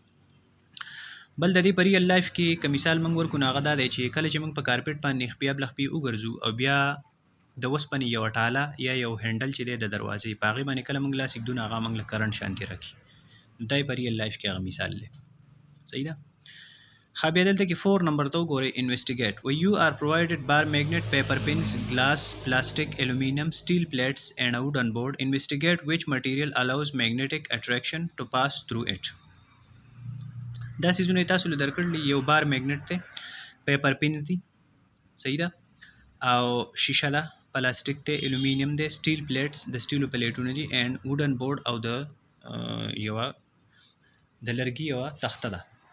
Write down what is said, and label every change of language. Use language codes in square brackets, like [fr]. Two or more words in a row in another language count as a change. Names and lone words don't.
[ps] بل د دې په [en] real life [ps] کې که مثال موږ ورکو نو هغه دا دی چې کله چې موږ په کارپټ باندې خپیا بلخپی وګرځو او بیا د وسپنې یو ټاله یا یو هندل چې دی د دروازې په هغې باندې کله موږ لاس ایږدو نو هغه موږ له کرنټ شانتي راکړي. دا یې په [en] real life [ps] کې هغه مثال دی. صحیح ده. ښه بیا دلته کې 4 نمبر ته وګورئ انویسټیګیټ. [en] you are provided bar magnet, paper pins, glass, plastic, aluminum, steel plates and a wooden board. Investigate which material allows magnetic attraction to pass through it. [ps] دا سیزونه تاسو له درکړل یو [en] bar magnet [ps] ته، [en] paper pins [ps] دي صحیح ده او شیشه ده، پلاستیک ته، الومینیم ده، [en] steel plates [ps] د سټیلو پلیټونه دي [en] and wooden board [ps] او د یو د لرګي یو تخته ده.